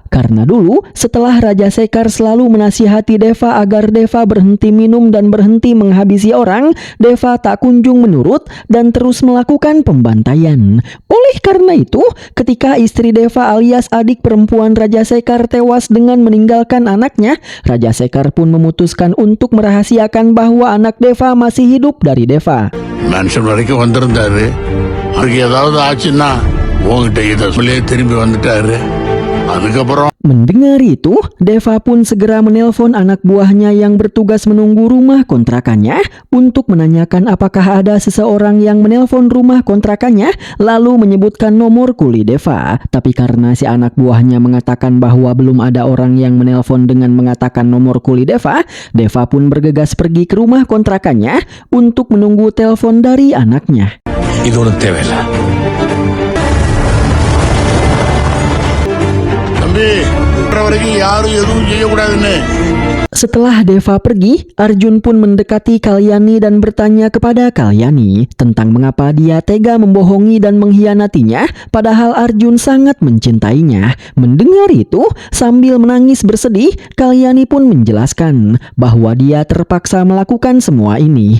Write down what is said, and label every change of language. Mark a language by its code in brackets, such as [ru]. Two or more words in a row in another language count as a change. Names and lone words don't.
[id] Karena dulu setelah Raja Sekar selalu menasihati Deva agar Deva berhenti minum dan berhenti menghabisi orang, Deva tak kunjung menurut dan terus melakukan pembantaian. Oleh karena itu, ketika istri Deva alias adik perempuan Raja Sekar tewas dengan meninggalkan anaknya, Raja Sekar pun memutuskan untuk merahasiakan bahwa anak Deva masih hidup dari Deva. [ta] மனுஷன் வரைக்கும் வந்திருந்தாரு. அவருக்கு ஏதாவது ஆச்சுன்னா உங்ககிட்ட இதை சொல்லியே திரும்பி வந்துட்டாரு. அதுக்கப்புறம் [id] Mendengar itu, Deva pun segera menelpon anak buahnya yang bertugas menunggu rumah kontrakannya untuk menanyakan apakah ada seseorang yang menelpon rumah kontrakannya lalu menyebutkan nomor kuli Deva. Tapi karena si anak buahnya mengatakan bahwa belum ada orang yang menelpon dengan mengatakan nomor kuli Deva, Deva pun bergegas pergi ke rumah kontrakannya untuk menunggu telepon dari anaknya. [ta] வரைக்கும் யாரும் எதுவும் செய்யக்கூடாதுன்னு. [id] Setelah Deva pergi, Arjun pun mendekati Kalyani dan bertanya kepada Kalyani tentang mengapa dia tega membohongi dan mengkhianatinya, padahal Arjun sangat mencintainya. Mendengar itu, sambil menangis bersedih, Kalyani pun menjelaskan bahwa dia terpaksa melakukan semua ini.